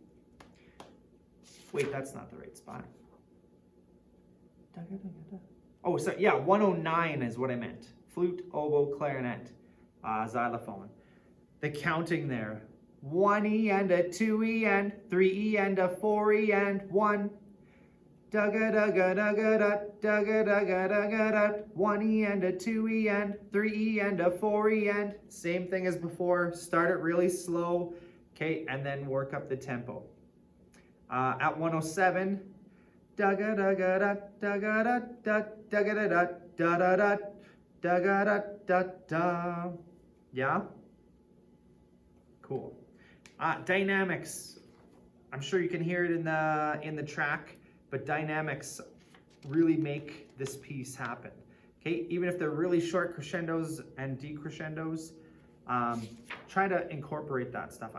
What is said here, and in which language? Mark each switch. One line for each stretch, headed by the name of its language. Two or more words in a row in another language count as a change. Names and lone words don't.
English: Wait, that's not the right spot. Oh, sorry, yeah, 109 is what I meant. Flute, oboe, clarinet, xylophone. The counting there. 1E and a 2E and 3E and a 4E and 1. Dugga dugga dugga dut, dugga dugga dugga dut. 1E and a 2E and 3E and a 4E and same thing as before. Start it really slow, okay, and then work up the tempo. At 107, dugga dugga dut, dugga dut dut, dugga dut da da dut, dugga dut dut da. Yeah. Cool. Dynamics. I'm sure you can hear it in the track, but dynamics really make this piece happen. Okay, even if they're really short crescendos and decrescendos, try to incorporate that stuff.